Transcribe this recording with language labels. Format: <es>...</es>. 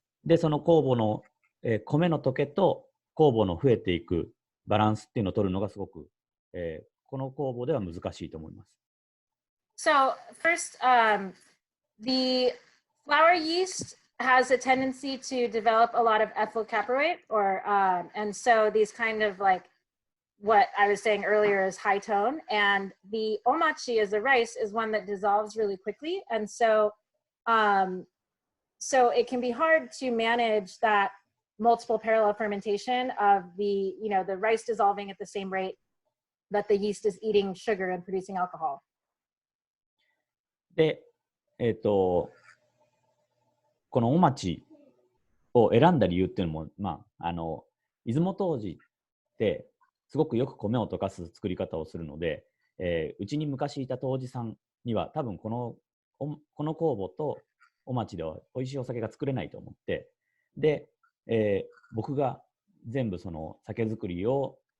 <ja>で、その酵母の、米の溶けと酵母の増えていくバランスっていうのを取るのがすごく、この酵母では難しいと思います。</ja> <en>So first, the flour yeast has a tendency to develop a lot of ethyl caproate, and so these kind of like what I was saying earlier is high tone, and the omachi as a rice is one that dissolves really quickly, and so so it can be hard to manage that multiple parallel fermentation of the, the rice dissolving at the same rate that the yeast is eating sugar and producing alcohol.</en> <ja>で、このお町を選んだ理由っていうのも、出雲杜氏ってすごくよく米を溶かす作り方をするので、うちに昔いた杜氏さんには多分この酵母とお町では美味しいお酒が作れないと思って、で、僕が全部その酒造りを、</ja>